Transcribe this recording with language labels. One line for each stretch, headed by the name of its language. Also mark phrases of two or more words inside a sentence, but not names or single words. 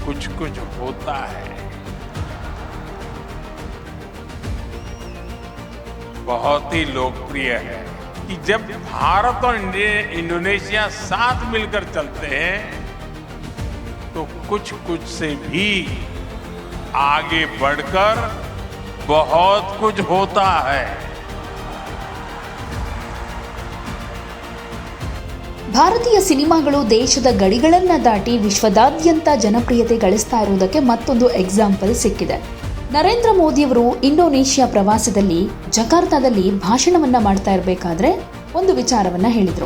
Hindi: कुछ कुछ होता है बहुत ही लोकप्रिय है कि जब भारत और इंडोनेशिया साथ मिलकर चलते हैं तो कुछ कुछ से भी आगे बढ़कर बहुत कुछ होता है।
Kannada: ಭಾರತೀಯ ಸಿನಿಮಾಗಳು ದೇಶದ ಗಡಿಗಳನ್ನ ದಾಟಿ ವಿಶ್ವದಾದ್ಯಂತ ಜನಪ್ರಿಯತೆ ಗಳಿಸ್ತಾ ಇರುವುದಕ್ಕೆ ಮತ್ತೊಂದು ಎಕ್ಸಾಂಪಲ್ ಸಿಕ್ಕಿದೆ. ನರೇಂದ್ರ ಮೋದಿಯವರು ಇಂಡೋನೇಷ್ಯಾ ಪ್ರವಾಸದಲ್ಲಿ ಜಕಾರ್ತಾದಲ್ಲಿ ಭಾಷಣವನ್ನ ಮಾಡ್ತಾ ಇರಬೇಕಾದ್ರೆ ಒಂದು ವಿಚಾರವನ್ನ ಹೇಳಿದ್ರು.